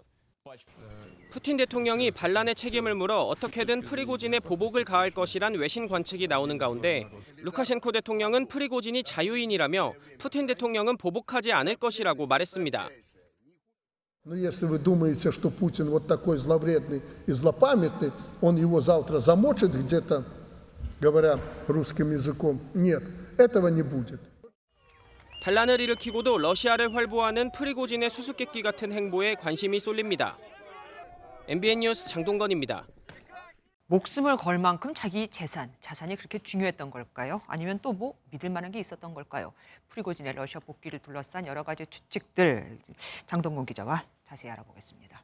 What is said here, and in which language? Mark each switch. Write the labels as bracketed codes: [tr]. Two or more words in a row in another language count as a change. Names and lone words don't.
[ko] 푸틴 대통령이 반란의 책임을 물어 어떻게든 프리고진에 보복을 가할 것이란 외신 관측이 나오는 가운데 루카셴코 대통령은 프리고진이 자유인이라며 푸틴 대통령은 보복하지 않을 것이라고 말했습니다. [ru] Но если вы думаете, что Путин вот такой зловредный и злопамятный, он его завтра замочит где-то, говоря русским языком, нет, этого не будет. [ko] 반란을 일으키고도 러시아를 활보하는 프리고진의 수수께끼 같은 행보에 관심이 쏠립니다. MBN 뉴스 장동건입니다. 목숨을 걸 만큼 자기 자산이 그렇게 중요했던 걸까요? 아니면 또 뭐 믿을 만한 게 있었던 걸까요? 프리고진의 러시아 복귀를 둘러싼 여러 가지 추측들 장동건 기자와 자세히 알아보겠습니다.